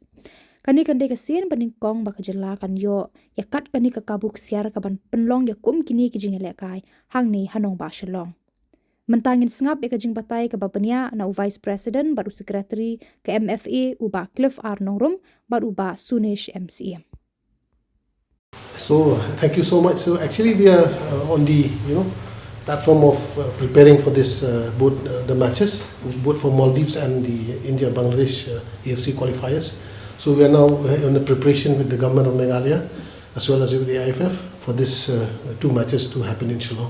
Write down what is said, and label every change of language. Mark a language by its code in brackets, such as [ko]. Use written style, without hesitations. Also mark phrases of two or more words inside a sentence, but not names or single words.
[kha] Kani kande kasien peningkong bakajela kan yo yakat kani kakabuk siar kaban penlong ya kum kini kijing elekai hang ni hanong ba Shillong. Mentangin sengap ya kajing batai ke bapania na [en] vice president [kha] baru secretary ke MFA uba Cliff Arnongrum baru uba Sunish MCM. [en] So thank you so much. So actually we are on the platform of preparing for this both the matches both for Maldives and the India Bangladesh AFC qualifiers. So we are now on the preparation with the government of Meghalaya as well as with the IFF for this two matches to happen in Shillong.